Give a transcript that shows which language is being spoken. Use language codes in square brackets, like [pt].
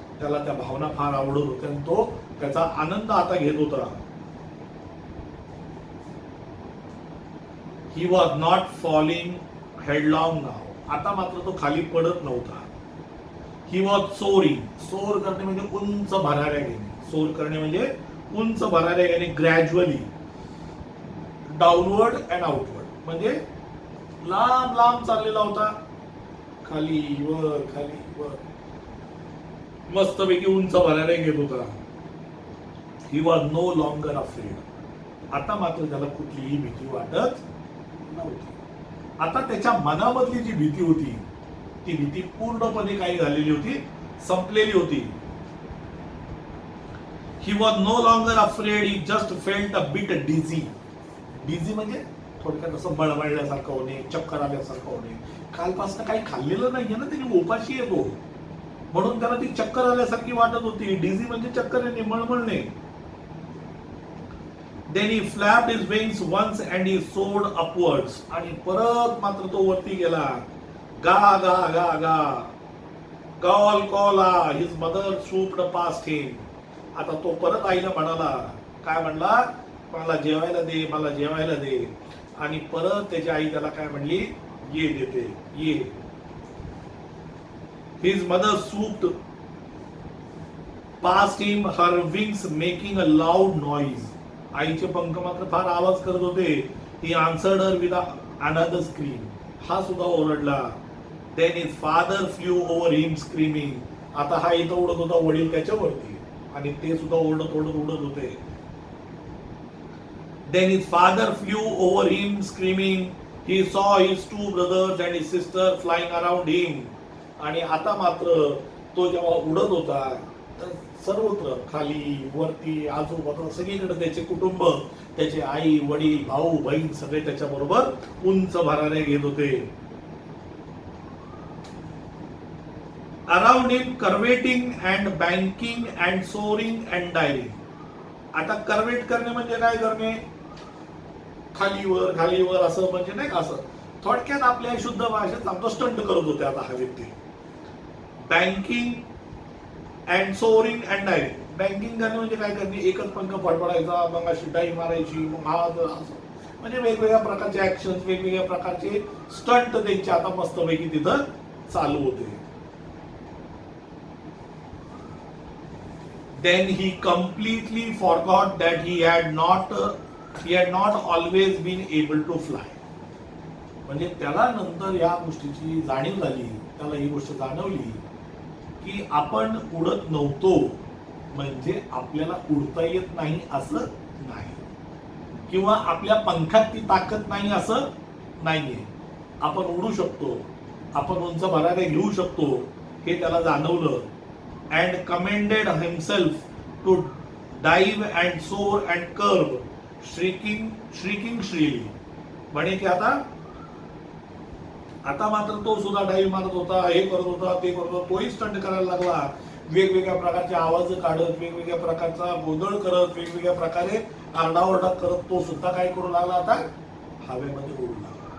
[mr] त्याला त्या भावना फार आवडत होत्या आणि तो त्याचा आनंद आता घेत होता. [en] He was not falling headlong now. [mr] आता मात्र तो खाली पडत नव्हता. [en] He was soaring. [mr] सोर करणे म्हणजे उंच भराऱ्या घेणे. सोर करणे म्हणजे उंच भराऱ्या घेणे. [en] gradually downward and outward [mr] म्हणजे लांब लांब चाललेला होता, खाली वर, खाली वर, मस्तपैकी उंच भराऱ्या घेत होता. [en] He was no longer afraid. [mr] आता मात्र त्याला कुठलीही भीती वाटत नव्हती. आता त्याच्या मनामधली जी भीती होती, ती भीती पूर्णपणे काही झालेली होती, संपलेली होती. [en] He was no longer afraid. He just felt a bit dizzy. [mr] डिझी म्हणजे थोडक्यात असं मळमळल्यासारखं होणे, चक्कर आल्यासारखं होणे. कालपासून काही खाल्लेलं नाहीये ना, त्याने उपाशी येतो, म्हणून त्याला ती चक्कर आल्यासारखी वाटत होती. डिझी म्हणजे चक्कर येणे, मळमळणे. [en] Then he flapped his wings once and he soared upwards. [mr] आणि परत मात्र तो वरती गेला. गा गा गा गा. Call call. [en] His mother swooped past him. [mr] आता तो परत आईला म्हणाला, काय म्हणला, मला जेवायला दे, मला जेवायला दे. आणि परत त्याची आई त्याला काय म्हणली, ये देते, ये. [en] His mother swooped past him, her wings making a loud noise. [mr] आईचे पंख मात्र फार आवाज करत होते. [en] He answered her with another scream. [mr] हा सुद्धा ओरडला. [en] Then his father flew over him screaming. [mr] आता हा इथं उडत होता, वडील त्याच्यावरती, आणि ते सुद्धा ओरडत ओरडत उडत होते. [en] Then his father flew over him screaming. He saw his two brothers and his sister flying around him. [mr] आणि आता मात्र तो जेव्हा उडत होता तर सर्वत्र खाली वरती आजूबाजू सगळीकडे त्याचे कुटुंब, त्याचे आई वडील भाऊ बहीण सगळे त्याच्याबरोबर उंच भरारे घेत होते. [en] Around him curvetting and banking and soaring and daring. [mr] आता कर्वेट करणे म्हणजे काय करणे, खालीवर असं म्हणजे नाही का, असं थोडक्यात आपल्या शुद्ध भाषेत सांगतो स्टंट करत होते आता हा व्यक्ती. [en] Banking and soaring and daring. [mr] Banking करणे म्हणजे काय करणे, एकच पंख फडफडायचा, मग अशी डाई मारायची, मग हा असं म्हणजे वेगवेगळ्या प्रकारचे ऍक्शन, वेगवेगळ्या प्रकारचे स्टंट त्यांचे आता मस्तपैकी तिथं चालू होते. Then he completely forgot that he had not always been able to fly. म्हणजे त्याला नंतर या गोष्टीची जाणीव झाली, त्याला ही गोष्ट जाणवली की आपण उडत नव्हतो म्हणजे आपल्याला उडता येत नाही असं नाही, किंवा आपल्या पंखात ती ताकद नाही असं नाहीये. आपण उडू शकतो, आपण उंच भरारे घेऊ शकतो हे त्याला जाणवलं. [en] And commended himself to dive and soar and curve, shrieking shrilly. [mr] म्हणे की आता मात्र तो सुद्धा डाईव्ह मारत होता, हे करत होता, ते करत होता, तोही स्टंट करायला लागला, वेगवेगळ्या प्रकारचे आवाज काढत, वेगवेगळ्या प्रकारचा गोंधळ करत, वेगवेगळ्या प्रकारे आरडाओरडा करत तो सुद्धा काय करू लागला, आता हवेमध्ये उडू लागला.